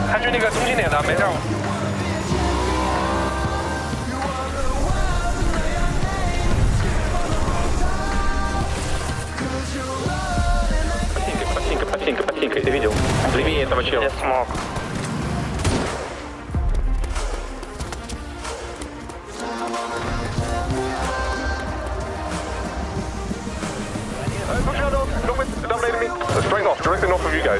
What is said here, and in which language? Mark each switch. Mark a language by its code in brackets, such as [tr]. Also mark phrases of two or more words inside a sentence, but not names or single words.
[zh] 那个中心点的，没事。 [ru] Ботинка, ты видел? Левее этого чела. Я смог. [en] Straight north, directly north of you guys.